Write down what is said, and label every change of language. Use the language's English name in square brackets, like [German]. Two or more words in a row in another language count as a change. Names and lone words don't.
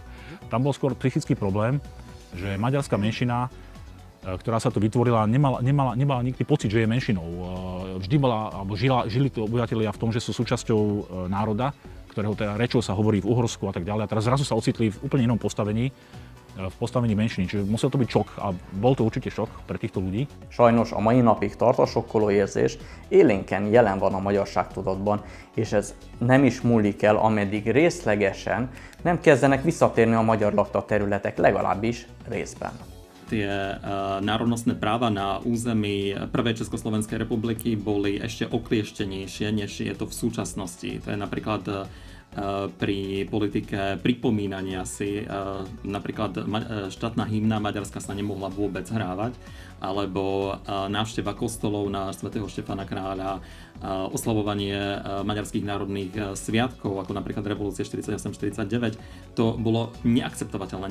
[Slovak] Tam bol skôr psychický problém, že maďarská menšina, ktorá sa tu vytvorila, nemala nikdy pocit, že je menšinou. Vždy žili tu obyvatelia v tom, že sú súčasťou národa, ktorého teda rečou sa hovorí v Uhorsku a tak ďalej. A teraz zrazu sa ocitli v úplne inom postavení, v postavení menšiny. Čiže musel to byť šok a bol to určite šok pre týchto ľudí. [Hungarian] Sajnos a mai napig tart a sokkoló érzés, élénken jelen van a magyarságtudatban, és ez nem is múlik el, ameddig részlegesen nem kezdenek visszatérni a magyar lakta területek, legalábbis részben. [Slovak] Tie národnostné práva na území prvej Československej republiky boli ešte oklieštenejšie, než je to v súčasnosti. To je napríklad pri politike pripomínania si. Napríklad štátna hymna Maďarska sa nemohla vôbec hrávať, alebo návšteva kostolov na svätého Štefana Kráľa, oslavovanie maďarských národných sviatkov, ako napríklad revolúcie 48-49, to bolo neakceptovateľné.